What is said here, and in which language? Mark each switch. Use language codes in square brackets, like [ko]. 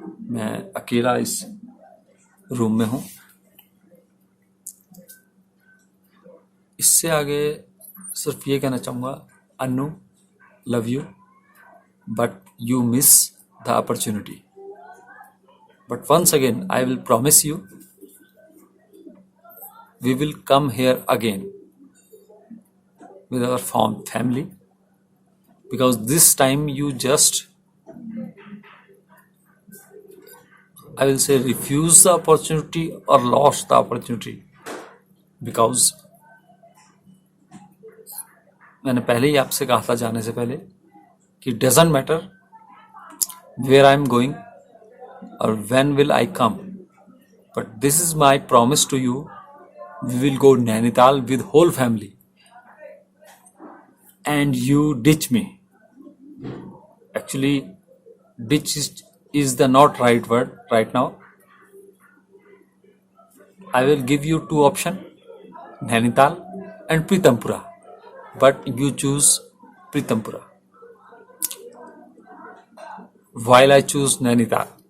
[hi] मैं अकेला इस रूम में हूँ। इससे आगे सिर्फ ये कहना चाहूँगा, [en] Annu, love you, but you miss the opportunity. But once again, I will promise you, we will come here again with our family because this time you just, I will say, refuse the opportunity or lost the opportunity, because [hi] मैंने पहले ही आपसे कहा था जाने से पहले कि [en] Doesn't matter where I am going और when will I come, but this is my promise to you, we will go Nainital with whole family and you ditch me. Actually, ditch is the not right word right now. I will give you two options, Nainital and Pritampura, but you choose Pritampura while I choose Nainital.